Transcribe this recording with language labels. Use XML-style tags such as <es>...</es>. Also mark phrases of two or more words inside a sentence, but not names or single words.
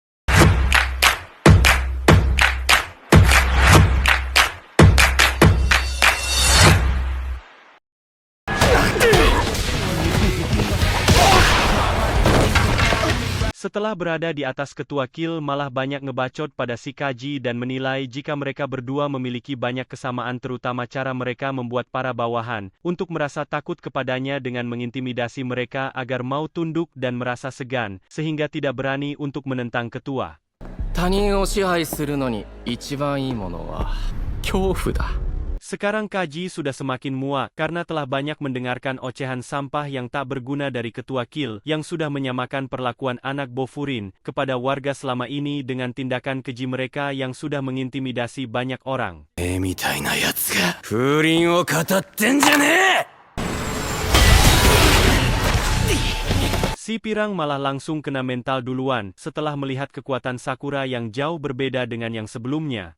<id>Setelah berada di atas ketua kill malah banyak ngebacot pada si Kaji dan menilai jika mereka berdua memiliki banyak kesamaan terutama cara mereka membuat para bawahan untuk merasa takut kepadanya dengan mengintimidasi mereka agar mau tunduk dan merasa segan sehingga tidak berani untuk menentang ketua.</id> <ja>他人を支配するのに一番いいものは恐怖だ。</ja> <id>Sekarang Kaji sudah semakin muak karena telah banyak mendengarkan ocehan sampah yang tak berguna dari ketua kill yang sudah menyamakan perlakuan anak Bofurin kepada warga selama ini dengan tindakan keji mereka yang sudah mengintimidasi banyak orang. Si Pirang malah langsung kena mental duluan setelah melihat kekuatan Sakura yang jauh berbeda dengan yang sebelumnya.</id>